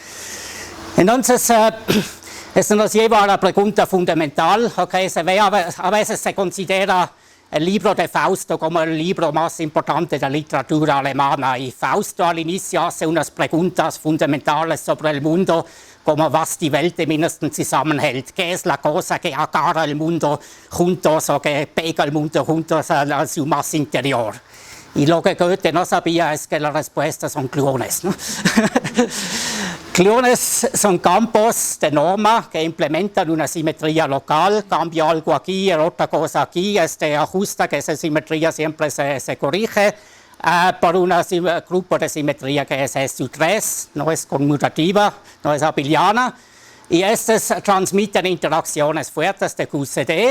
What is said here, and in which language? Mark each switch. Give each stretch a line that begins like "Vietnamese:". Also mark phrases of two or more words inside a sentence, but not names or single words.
Spanish: Entonces, esto nos lleva a la pregunta fundamental. Okay, a veces se considera el libro de Fausto como el libro más importante de la literatura alemana y Fausto al inicio hace unas preguntas fundamentales sobre el mundo, como
German: was die Welt im Innersten zusammenhält,
Spanish: qué es la cosa que agarra el mundo juntos o que pega el mundo juntos a su más interior. Y lo que Goethe no sabía es que la respuesta son gluones, ¿no? Gluones son campos de norma que implementan una simetría local, cambia algo aquí, otra cosa aquí, ajusta que esa simetría siempre se corrige por un grupo de simetría que es S3, no es conmutativa, no es abeliana, y estos transmiten interacciones fuertes de QCD.